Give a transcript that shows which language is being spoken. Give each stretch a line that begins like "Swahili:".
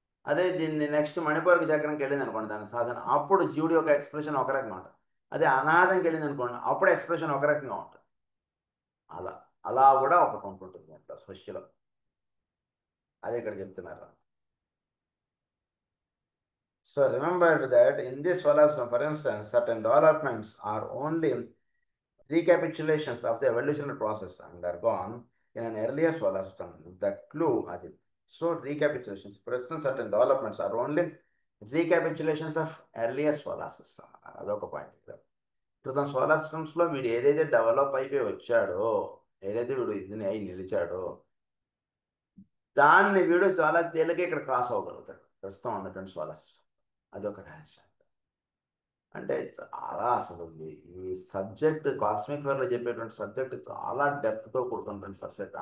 Telugu: అదే దీన్ని నెక్స్ట్ మణిపూర్కి చక్రంకి వెళ్ళింది అనుకోండి దాని సాధన, అప్పుడు జీవుడి యొక్క ఎక్స్ప్రెషన్ ఒక రకంగా ఉంటుంది. అదే అనాథంకి వెళ్ళింది అనుకోండి, అప్పుడు ఎక్స్ప్రెషన్ ఒక రకంగా ఉంటుంది. అలా కూడా ఒకటి ఉంటుంటుంది అట్లా సృష్టిలో. అదే ఇక్కడ చెప్తున్నారు.
English: So remember that in this solar system, for instance, certain developments are only recapitulations of the evolutionary process undergone in an earlier solar system. The clue, Ajit. So recapitulations, present certain developments are only recapitulations of earlier solar system.
Telugu: అదొక point. క్రితం solar సిస్టమ్స్లో వీడు ఏదైతే develop అయిపోయి వచ్చాడో, ఏదైతే వీడు ఇది అయి నిలిచాడో, దాన్ని వీడు చాలా తేలిక ఇక్కడ క్రాస్ అవ్వగలుగుతాడు ప్రస్తుతం ఉన్నటువంటి సోలార్ సిస్టమ్. అదొక రహస్యం. అంటే చాలా అసలు ఈ సబ్జెక్ట్ కాస్మిక్ ఫేర్లో చెప్పేటువంటి సబ్జెక్ట్ చాలా డెప్త్తో కూడుకున్నటువంటి సబ్జెక్ట్.